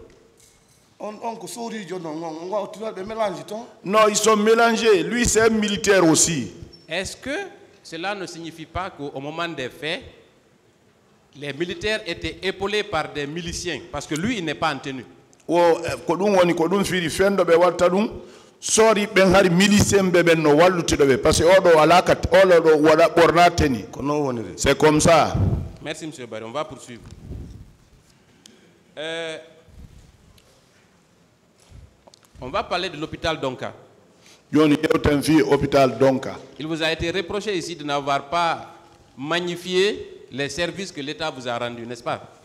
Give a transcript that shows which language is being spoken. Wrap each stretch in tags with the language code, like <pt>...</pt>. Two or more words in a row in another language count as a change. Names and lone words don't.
<fr>Non, ils sont mélangés. Lui, c'est un militaire aussi. Est-ce que cela ne signifie pas qu'au moment des faits, les militaires étaient épaulés par des miliciens? Parce que lui, il n'est pas en tenue.</fr> <ff>Sorry, ben hari milicien beben no walluti dobe</ff> <fr>parce que</fr> <ff>odo alaka olodo wada bornateni.</ff> <fr>C'est comme ça. Merci Monsieur Barry, on va poursuivre. On va parler de l'hôpital Donka. Il vous a été reproché ici de n'avoir pas magnifié les services que l'État vous a rendus, n'est-ce pas?</fr>